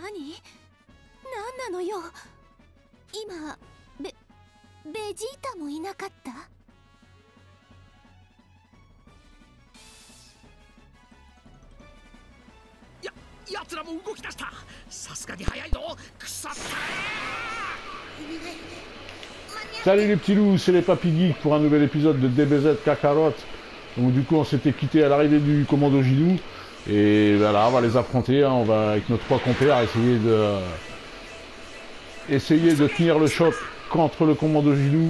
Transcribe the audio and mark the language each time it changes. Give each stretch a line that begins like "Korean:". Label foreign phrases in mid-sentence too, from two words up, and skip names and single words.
Japanese: 何なのよ。今ベジータもいなかった？奴らも動き出した。さすがに早いぞ。腐った。
French: Salut les petits loups, c'est les Papy Geeks pour un nouvel épisode de DBZ Kakarot. Donc du coup on s'était quitté à l'arrivée du commando Gilou. Et voilà, on va les affronter, hein. On va avec nos 3 compères essayer de tenir le choc contre le commando Gilou.